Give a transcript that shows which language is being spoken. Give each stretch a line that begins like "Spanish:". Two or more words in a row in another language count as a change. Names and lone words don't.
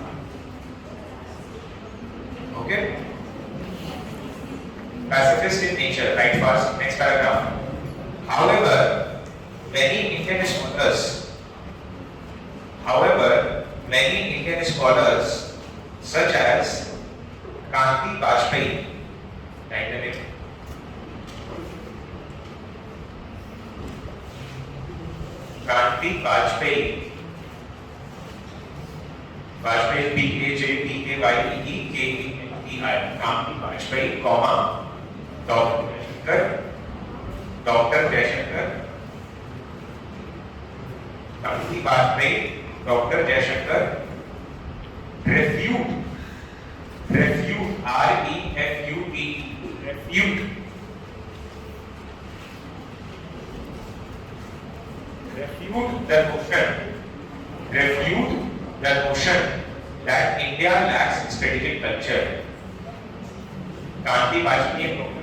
English: Okay? Pacifist in nature. Right first, next paragraph. However, many Indian scholars such as Kanti Bajpayee, dynamic, B-A-J-P-A-Y-E-E-K-E-N-T-I, Kanti Bajpayee, comma, Dr. Jaishankar, Kanti Bajpayee, Dr. Jaishankar, refute, R-E-F-U-T, refute the notion that India lacks strategic culture. Kanti Bajpayee and Dr.